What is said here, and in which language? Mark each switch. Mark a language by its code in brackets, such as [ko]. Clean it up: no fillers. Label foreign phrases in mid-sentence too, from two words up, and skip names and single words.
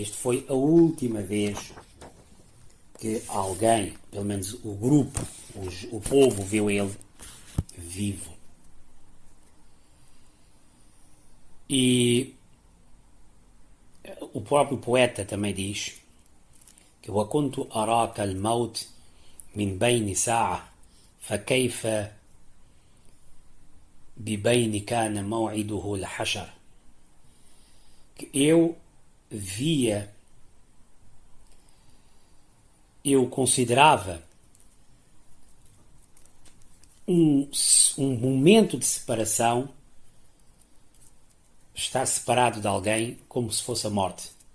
[pt] Esta foi a última vez que alguém, pelo menos o grupo, o povo, viu ele vivo. E o próprio poeta também diz que [ar] وَكُنْتُ أَرَاكَ الْمَوْتِ مِنْ بَيْنِ سَاعَةٍ فَكَيْفَ بِبَيْنِ كَانَ مَوْعِدُهُ الْحَشَرِ. [pt] Que eu considerava um momento de separação, estar separado de alguém como se fosse a morte.